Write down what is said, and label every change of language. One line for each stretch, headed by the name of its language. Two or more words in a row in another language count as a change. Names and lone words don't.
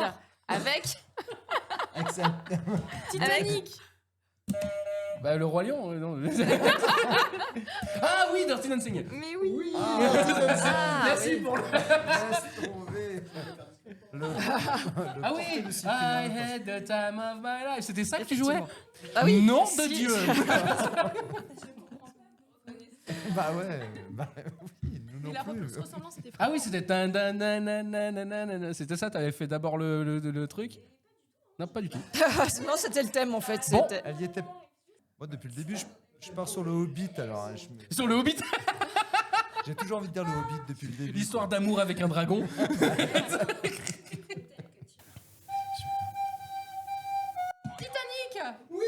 French: Z avec Excellent. Titanic. Bah, le roi lion. Non. Ah oui, Dirty Dancing. Mais oui. Merci pour le. Laisse tomber. Ah oui.
English: I had the time of my life.
French: C'était ça que tu jouais? Ah oui. Nom de Si. Dieu. Bah ouais. Bah oui, nous Et la non plus. plus ressemblance, c'était Ah oui, c'était tan, tan, nan, nan, nan, nan, nan, nan. C'était ça. T'avais fait d'abord le truc. Non, pas du tout. Non, c'était le thème en fait. Bon. C'était- Elle y était. Moi, depuis le début, je pars sur le Hobbit. Alors, hein, Sur le Hobbit, j'ai toujours envie de dire le Hobbit depuis le début. l'histoire d'amour avec un dragon. Titanic.